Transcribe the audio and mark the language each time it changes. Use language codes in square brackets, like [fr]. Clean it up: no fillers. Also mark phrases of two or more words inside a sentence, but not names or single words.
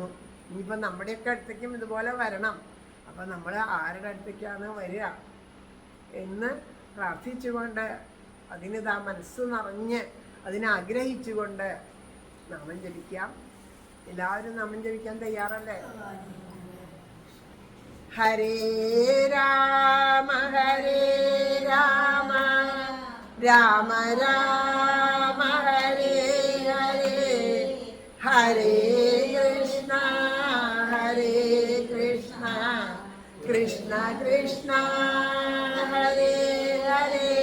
[ml] ഇനിയിപ്പോൾ നമ്മുടെയൊക്കെ അടുത്തേക്കും ഇതുപോലെ വരണം. അപ്പം നമ്മൾ ആരുടെ അടുത്തേക്കാണ് വരിക എന്ന് പ്രാർത്ഥിച്ചുകൊണ്ട്, അതിനിതാ മനസ്സ് നിറഞ്ഞ് അതിനാഗ്രഹിച്ചുകൊണ്ട് നാമം ജപിക്കാം. എല്ലാവരും നാമം ജപിക്കാൻ തയ്യാറല്ലേ? [sa] हरे राम राम राम हरे हरे, हरे कृष्ण कृष्ण कृष्ण हरे हरे.